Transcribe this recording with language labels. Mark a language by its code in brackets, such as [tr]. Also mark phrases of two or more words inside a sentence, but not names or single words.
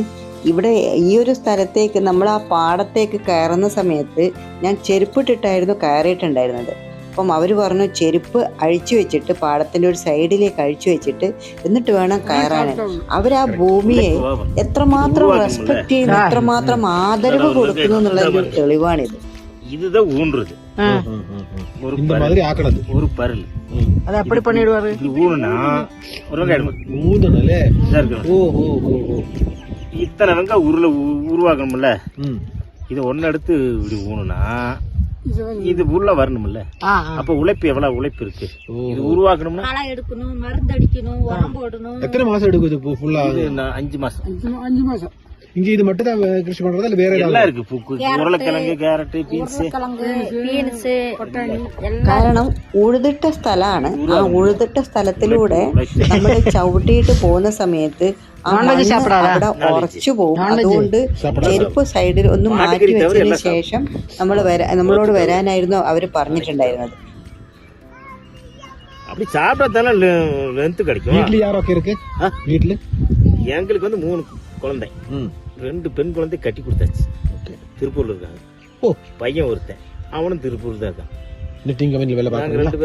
[ml] ഇവിടെ ഈ ഒരു സ്ഥലത്തേക്ക് നമ്മൾ ആ പാടത്തേക്ക് കയറുന്ന സമയത്ത് ഞാൻ ചെരുപ്പിട്ടിട്ടായിരുന്നു കയറിയിട്ടുണ്ടായിരുന്നത്. അപ്പം അവർ പറഞ്ഞു ചെരുപ്പ് അഴിച്ചു വെച്ചിട്ട് പാടത്തിൻ്റെ ഒരു സൈഡിലേക്ക് അഴിച്ചു വെച്ചിട്ട് എന്നിട്ട് വേണം കയറാൻ. അവർ ആ ഭൂമിയെ എത്രമാത്രം റെസ്പെക്ട് ചെയ്യുന്നു, എത്രമാത്രം ആദരവ് കൊടുക്കുന്നു എന്നുള്ളൊരു തെളിവാണിത്. [ta] இதுதான் ஊன்றது ஒரு பரல் அது எப்படி பண்ணிடுவாரு? இது ஊனுனா இத்தனை வெங்காயம் உருவாக்கணும்ல, இதை ஒன்னு எடுத்து இப்படி ஊனுனா இது உள்ள வரணும்ல. அப்ப உழைப்பு எவ்வளவு உழைப்பு இருக்கு. இது உருவாக்கணும்னா களை எடுக்கணும், மருந்து அடிக்கணும், உரம் போடணும். எத்தனை மாசம் எடுக்கும் இது ஃபுல்லா? 5 மாசம். இங்க இது மட்டும் தான் கிருஷி பண்றதா இல்ல வேற எல்லாம் இருக்கு. [ml] ഉരുളക്കിഴങ്ങ്, ക്യാരറ്റ്, ബീൻസ്. കാരണം ഉഴുതിട്ട സ്ഥലമാണ്. ആ ഉഴുതിട്ട സ്ഥലത്തിലൂടെ നമ്മൾ ചവിട്ടിയിട്ട് പോകുന്ന സമയത്ത് ആ മണ്ണ് അവിടെ ഉറച്ചു പോകും. അതുകൊണ്ട് ചെരുപ്പ് സൈഡിൽ ഒന്ന് മാറ്റി വെച്ചതിന് ശേഷം നമ്മളോട് വരാനായിരുന്നു അവര് പറഞ്ഞിട്ടുണ്ടായിരുന്നത്. [ta] அப்படி சாப்பிடத்தால லென்த் கிடைக்கும். வீட்ல யாரொക്കെ இருக்கு? வீட்ல எங்களுக்கு வந்து 3 குழந்தை, 2 பெண் குழந்தை கட்டி கொடுத்தாச்சு. திருப்பூர்ல இருக்காங்க. ஓ, பையன் ஒருத்தன், அவனும் திருப்பூர் தான் இருக்கான். [en] knitting company-ல [ta] வேலை பார்க்கறாங்க. 2